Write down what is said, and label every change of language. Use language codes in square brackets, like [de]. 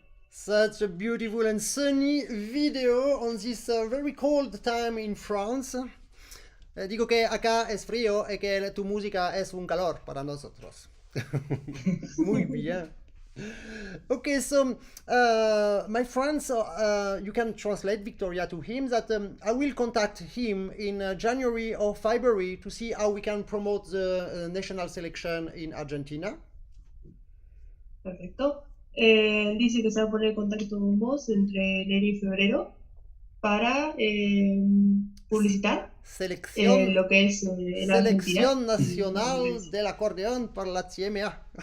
[en] such a beautiful and sunny video on this very cold time in France. [es] Digo que acá es frío y que tu música es un calor para nosotros. Muy bien. [en] Okay, so my friends, you can translate Victoria to him that I will contact him in January or February to see how we can promote the national selection in Argentina. [es] Perfecto. Dice que se va a poner en contacto con vos entre enero y febrero para publicitar Selección, lo que es la selección Argentina. nacional del acordeón para la CMA.